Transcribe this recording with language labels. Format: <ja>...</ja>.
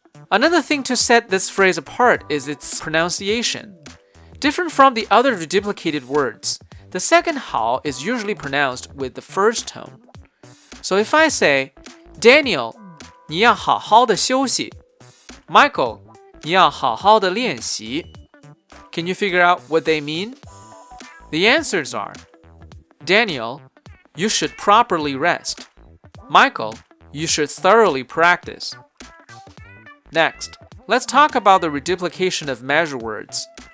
<en>Another thing to set this phrase apart is its pronunciation. Different from the other reduplicated words, the second 好 is usually pronounced with the first tone. So if I say,</en> <zh>Daniel, 你要好好的休息. Michael, 你要好好的练习.</zh> <en>Can you figure out what they mean? The answers are, Daniel, you should properly rest. Michael, you should thoroughly practice. Next, let's talk about the reduplication of measure words.</en>